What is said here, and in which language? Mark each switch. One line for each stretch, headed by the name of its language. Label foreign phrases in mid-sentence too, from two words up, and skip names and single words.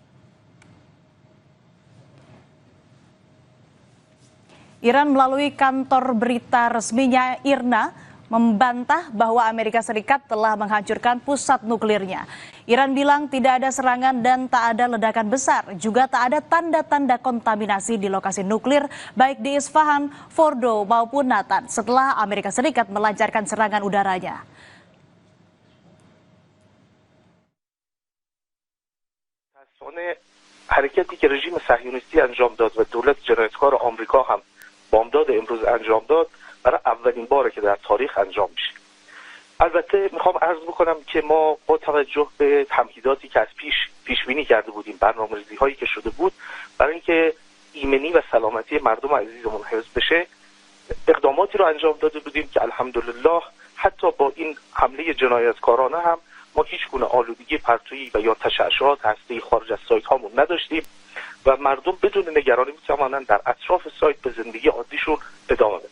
Indonesian: Iran melalui kantor berita resminya IRNA membantah bahwa Amerika Serikat telah menghancurkan pusat nuklirnya. Iran bilang tidak ada serangan dan tak ada ledakan besar, juga tak ada tanda-tanda kontaminasi di lokasi nuklir baik di Isfahan, Fordo maupun Natanz setelah Amerika Serikat melancarkan serangan udaranya.
Persian: حرکتی که رژیم صهیونیستی انجام داد و دولت جنایتکار آمریکا هم بامداد امروز انجام داد برای اولین باره که در تاریخ انجام میشه. البته میخوام عرض بکنم که ما با توجه به تمهیداتی که از پیش بینی کرده بودیم، برنامه‌ریزی هایی که شده بود برای اینکه ایمنی و سلامتی مردم عزیزمون حفظ بشه، اقداماتی رو انجام داده بودیم که الحمدلله حتی با این حمله جنایتکارانه هم ما هیچ گونه آلودگی پرتویی و یا تشعشعات هسته‌ای خارج از سایت هامون نداشتیم و مردم بدون نگرانی میتوانند در اطراف سایت به زندگی عادیشون ادامه بدن.